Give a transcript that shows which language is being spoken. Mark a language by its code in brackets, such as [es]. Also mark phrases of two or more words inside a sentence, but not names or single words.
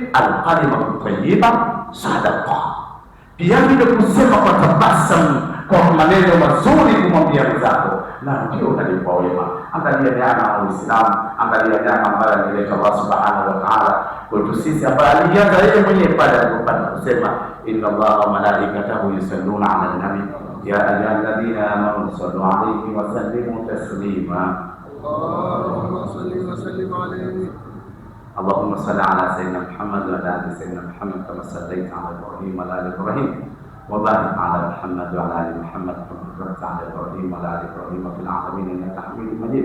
[ar] الكلمة الطيبة صدقة. [sw] Pia vile kusema kwa tabasamu, kwa maneno mazuri kumwambia mwenzako, na ndio unalipwa wema. Angalia neema ya Uislamu, angalia neema ambayo alileta [ar] الله سبحانه وتعالى [sw] kwetu sisi, ambaye alianza yeye mwenyewe pale alipopata kusema [ar] إن الله وملائكته يصلون على النبي يا أيها الذين آمنوا صلوا عليه وسلموا تسليما. اللهم صل وسلم عليه. اللهم صل على سيدنا محمد وعلى ال سيدنا محمد كما صليت على ابراهيم وعلى ال ابراهيم وبارك على محمد وعلى ال محمد كما باركت على ابراهيم وعلى ال ابراهيم في العالمين انك حميد مجيد.